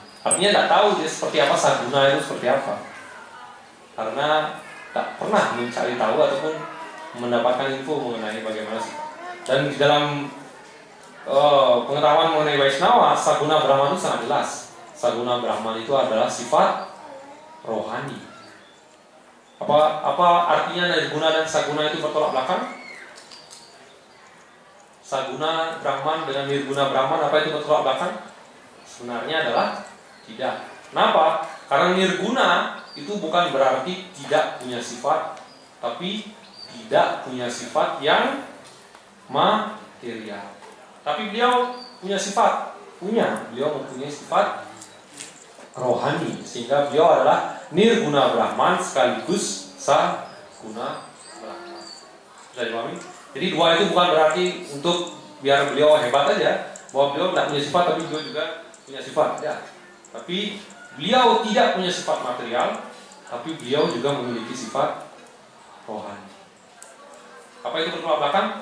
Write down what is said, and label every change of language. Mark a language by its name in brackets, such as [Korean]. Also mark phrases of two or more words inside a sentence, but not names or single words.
[Indonesian] Artinya tidak tahu dia seperti apa, Saguna itu seperti apa, karena tak pernah mencari tahu ataupun mendapatkan info mengenai bagaimana sifat. Dan di dalam pengetahuan mengenai Vaishnava, Saguna Brahman itu sangat jelas. Saguna Brahman itu adalah sifat rohani. Apa artinya nirguna dan saguna itu bertolak belakang? Saguna Brahman dengan nirguna Brahman, apa itu bertolak belakang? Sebenarnya adalah tidak. Kenapa? Karena nirguna itu bukan berarti tidak punya sifat, tapi tidak punya sifat yang material. Tapi beliau punya sifat, beliau mempunyai sifat rohani, sehingga beliau adalah nirguna Brahman sekaligus saguna Brahman. Sudah dipahami? Jadi dua itu bukan berarti untuk biar beliau hebat aja, bahwa beliau tidak punya sifat tapi beliau juga punya sifat, ya. Tapi beliau tidak punya sifat material, tapi beliau juga memiliki sifat rohani. Apa itu bertolak belakang?